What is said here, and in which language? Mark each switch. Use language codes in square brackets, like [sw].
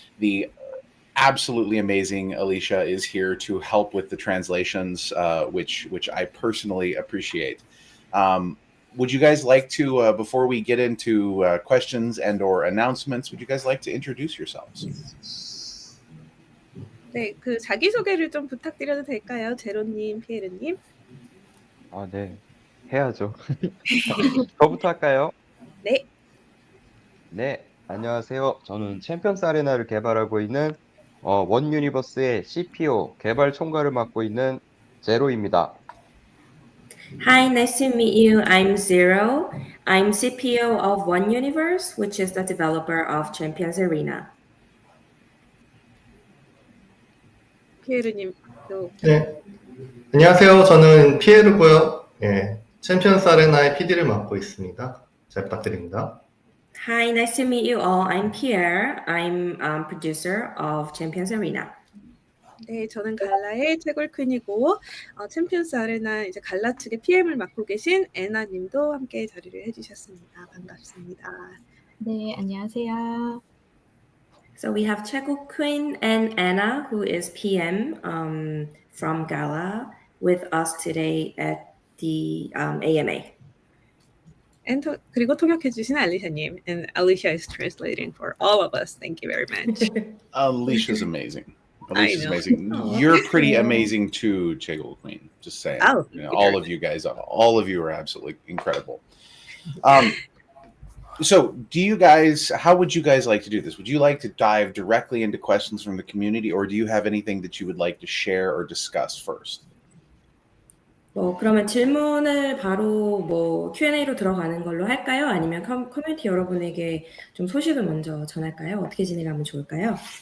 [en] The absolutely amazing Alicia is here to help with the translations, which I personally appreciate. Would you guys like to, before we get into questions and or announcements, would you guys like to introduce yourselves? [ko] 네, 그 자기소개를 좀 부탁드려도 될까요? 제로님, 피에르님? 아, 네. 해야죠. 저부터 할까요? 네. 네, 안녕하세요. 저는 챔피언스 아레나를 개발하고 있는 원 유니버스의 CPO 개발 총괄을 맡고 있는 제로입니다. [en] Hi, nice to meet you. I'm Zero. I'm CPO of One Universe, which is the developer of Champions Arena. [ko] 피에르님도. 네, 안녕하세요. 저는 피에르고요. 예, 챔피언스 아레나의 PD를 맡고 있습니다. 잘 부탁드립니다. [en] Hi, nice to meet you all. I'm Pierre. I'm producer of Champions Arena. [ko] 네, 저는 갈라의 채굴퀸이고 챔피언스 아레나 이제 갈라 측의 PM을 맡고 계신 애나님도 함께 자리를 해주셨습니다. 반갑습니다. 네, 안녕하세요. [en] So we have Chego Queen and Anna, who is PM from Gala, with us today at the AMA. [ko] 그리고 통역해주신 알리샤님. [en] And Alicia is translating for all of us. Thank you very much. Alicia's amazing. Alicia's know. amazing. Oh, You're pretty amazing too, Chegul Queen. Just saying. Oh, all of you guys, all of you are absolutely incredible. So how would you guys like to do this? Would you like to dive directly into questions from the community, or do you have anything that you would like to share or discuss first? [ko] 그러면 질문을 바로 Q&A로 들어가는 걸로 할까요? 아니면 커뮤니티 여러분에게 좀 소식을 먼저 전할까요? 어떻게 진행하면 좋을까요?